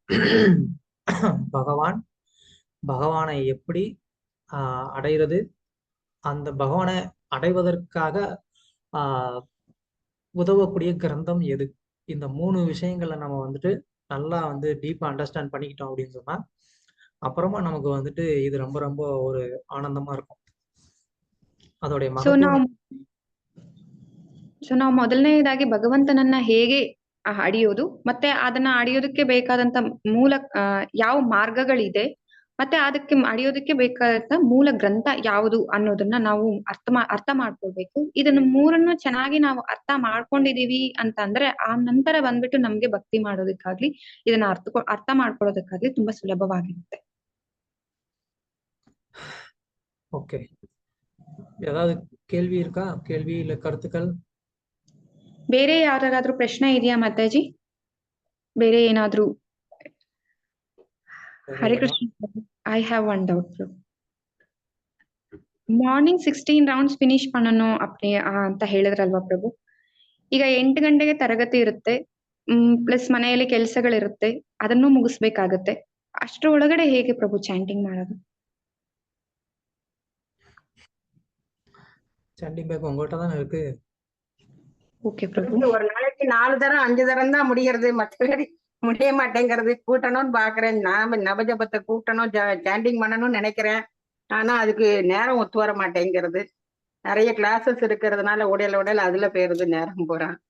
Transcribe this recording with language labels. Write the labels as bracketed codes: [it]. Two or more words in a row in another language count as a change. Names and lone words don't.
[ta] பகவானை எப்படி அடைகிறது, அந்த பகவானை அடைவதற்காக உதவக்கூடிய கிரந்தம் எது, இந்த 3 விஷயங்களை நம்ம நல்லா [en] deepa understand [ta] பண்ணிக்கிட்டோம் அப்படின்னு சொன்னா அப்புறமா நமக்கு இது ரொம்ப ரொம்ப ஒரு ಆನಂದமா இருக்கும். ಅದೋಡೆ [kn] ಸೊ ನಾವು ಮೊದಲನೇದಾಗಿ ಭಗವಂತನನ್ನ ಹೇಗೆ ಅಡಿಯೋದು, ಮತ್ತೆ ಅದನ್ನ ಅಡಿಯೋದಕ್ಕೆ ಬೇಕಾದಂತ ಮೂಲ ಯಾವ ಮಾರ್ಗಗಳಿದೆ, ಮತ್ತೆ ಅದಕ್ಕೆ ಅಡಿಯೋದಕ್ಕೆ ಬೇಕಾದಂತ ಮೂಲ ಗ್ರಂಥ ಯಾವುದು ಅನ್ನೋದನ್ನ ನಾವು ಅರ್ಥ ಮಾಡ್ಕೊಳ್ಬೇಕು. ಇದನ್ನ 3 ಚೆನ್ನಾಗಿ ನಾವು ಅರ್ಥ ಮಾಡ್ಕೊಂಡಿದೀವಿ ಅಂತ ಅಂದ್ರೆ ಆ ನಂತರ ಬಂದ್ಬಿಟ್ಟು ನಮ್ಗೆ ಭಕ್ತಿ ಮಾಡೋದಕ್ಕಾಗ್ಲಿ ಇದನ್ನ ಅರ್ಥ ಮಾಡ್ಕೊಳ್ಳೋದಕ್ಕಾಗ್ಲಿ ತುಂಬಾ ಸುಲಭವಾಗಿರುತ್ತೆ. [ta] ஓகே, ஏதாவது கேள்வி இருக்கா? கேள்வி இல்ல கருத்துக்கள்? [kn] ಬೇರೆ ಯಾರಾದ್ರೂ ಪ್ರಶ್ನೆ ಇದೆಯಾ ಮಾತಾಜಿ? ಬೇರೆ ಏನಾದ್ರೂ? ಹರೇ ಕೃಷ್ಣ. [en] I have one doubt. morning 16 rounds finish [kn] பண்ணணும் ಅಂತ ಹೇಳಿದ್ರಲ್ವಾ ಪ್ರಭು? ಈಗ 8 ಗಂಟೆಗೆ ತರಗತಿ ಇರುತ್ತೆ, ಪ್ಲಸ್ ಮನೆಯಲ್ಲಿ ಕೆಲಸಗಳಿರುತ್ತೆ, ಅದನ್ನು ಮುಗಿಸ್ಬೇಕಾಗತ್ತೆ. ಅಷ್ಟರ ಒಳಗಡೆ ಹೇಗೆ ಪ್ರಭು ಚಾಂಟಿಂಗ್ ಮಾಡೋದು? [ta] சண்டி பேக் உங்கள்கிட்ட தானே இருக்கு. ஓகே பிரபு. ஒரு நாளைக்கு 4 தரம் 5 தரம் தான் முடிகிறது, மற்றபடி முடிய மாட்டேங்கிறது. கூட்டணும்னு பாக்குறேன், நாம நவஜபத்தை கூட்டணும், சாண்டிங் பண்ணணும்னு நினைக்கிறேன். ஆனா அதுக்கு நேரம் ஒத்து வர மாட்டேங்கிறது. நிறைய கிளாஸஸ் இருக்கிறதுனால உடையில அதுல போயிருது நேரம் போறான்.